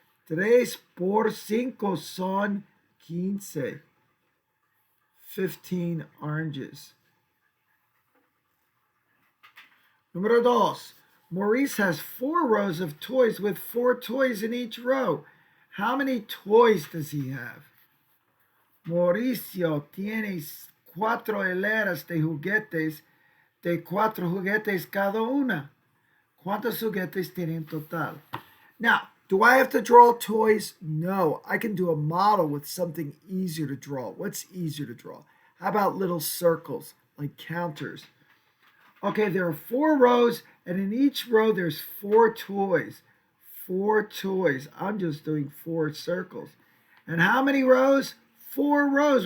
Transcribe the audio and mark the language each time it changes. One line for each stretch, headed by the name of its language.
Spanish: 3 por 5 son 15.
English: 15 oranges.
Spanish: Número 2.
English: Maurice has 4 rows of toys with 4 toys in each row. How many toys does he have?
Spanish: Mauricio tiene 4 hileras de juguetes de 4 juguetes cada una. ¿Cuántos juguetes tiene en total?
English: Now, do I have to draw toys? No, I can do a model with something easier to draw. What's easier to draw? How about little circles, like counters? Okay, there are 4 rows, and in each row there's 4 toys. 4 toys. I'm just doing 4 circles. And how many rows? 4 rows.